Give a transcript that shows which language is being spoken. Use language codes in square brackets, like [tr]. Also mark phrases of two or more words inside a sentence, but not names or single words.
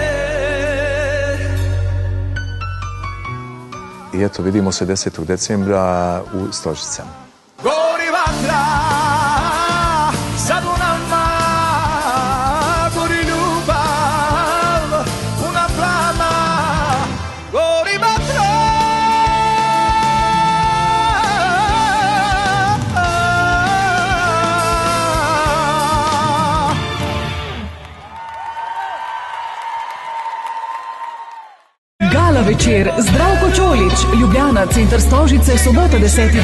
[sr] I eto, vidimo se 10. decembra u Stožicama. Gori vatra za Dunama, gori ljubav puna plama, gori vatra. [sl] Gala večer, Zdravko Čolić, Ljubljana, Center Stožice, sobota 10.